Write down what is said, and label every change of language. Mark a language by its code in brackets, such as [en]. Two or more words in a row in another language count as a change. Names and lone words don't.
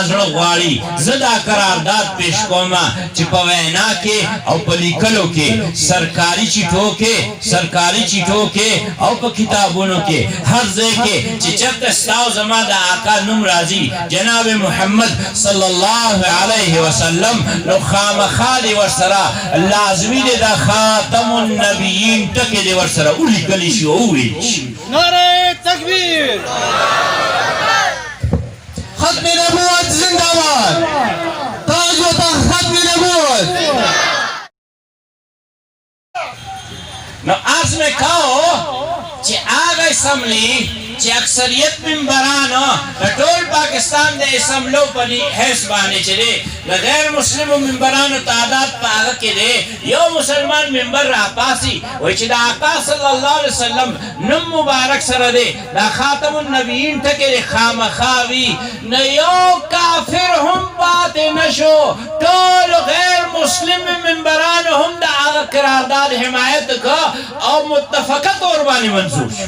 [ps] زړه غواړي زه دا قرارداد پیش کوم چې په وینا کې او په لیکلو کې سرکاري چیټو کې او په کتابونو کې هر ځای کې چې چېرته ستا او زما د آقا نوم راځي جناب محمد [ar] صلی الله علیه وسلم [ps] نو خامخا دی ورسره لازمي دی دا [ar] خاتم النبیین [ps] ټکې دی ورسره ولیکلی شي او وویل شي. [ur] نعره تکبیر. ختم نبوت زنده باد. تاج و تخت ختم نبوت. [ps] نو عرض میں کہو چې هغه اسمبلی چې اکثریت ممبرانو د ټول پاکستان د اسمبلو په حیث باندې چې دی د غیر مسلمو ممبرانو تعداد په هغه کې دی یو مسلمان ممبر راپاسي وایي چې د آقا [ar] صلی الله علیه وسلم [ps] نوم مبارک سره دی دا [ar] خاتم النبیین [ps] ټکې دی خامخا وي نه یو کافر هم پاتې نشو ټول غیر مسلم ممبرانو هم د هغه قرارداد حمایت وکړه او متفقه طور باندې منظور شو.